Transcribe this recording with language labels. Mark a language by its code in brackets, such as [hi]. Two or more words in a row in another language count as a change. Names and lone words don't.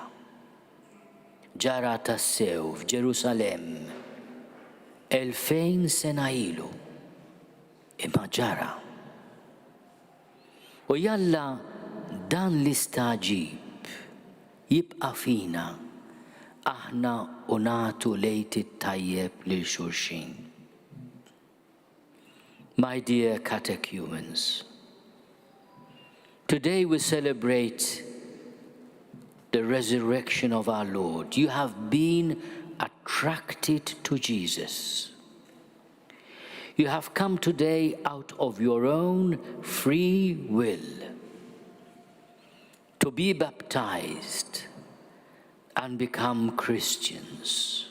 [mt] Ġara tassew f'Ġerusalemm 2000 sena ilu, imma ġara. U jalla dan l-istaġib jibqa' fina aħna u nagħtu lejt it-tajjeb lil xulxin. [en] My dear catechumens, today we celebrate the resurrection of our Lord. You have been attracted to Jesus. You have come today out of your own free will to be baptized and become Christians.